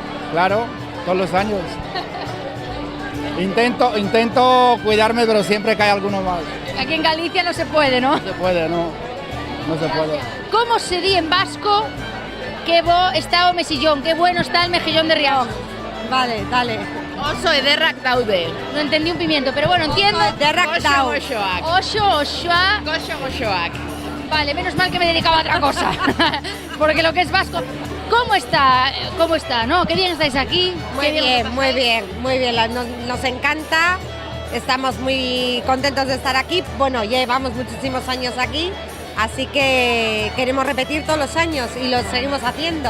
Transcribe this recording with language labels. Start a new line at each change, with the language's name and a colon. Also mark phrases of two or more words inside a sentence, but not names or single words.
Spanish: Claro, todos los años. Intento cuidarme, pero siempre cae alguno más. Aquí en Galicia no se puede, ¿no? No se puede, no. No se puede.
Galician: ¿Cómo se di en vasco que bo está o mesillón?
Spanish: Qué bueno está el mejillón de Rianxo. Vale, dale.
Basque: Oso ederrak daude.
Spanish: No entendí un pimiento, pero bueno, entiendo.
Basque: Goxo-goxoak. Oso-goxoak. Goxo-goxoak.
Spanish: Vale, menos mal que me dedicaba a otra cosa. Porque lo que es vasco... ¿Cómo está? ¿Cómo está? ¿No? Qué bien estáis aquí. Muy bien, muy bien, muy bien. Nos encanta. Estamos muy contentos de estar aquí. Bueno, llevamos muchísimos años aquí, así que queremos repetir todos los años y lo seguimos haciendo.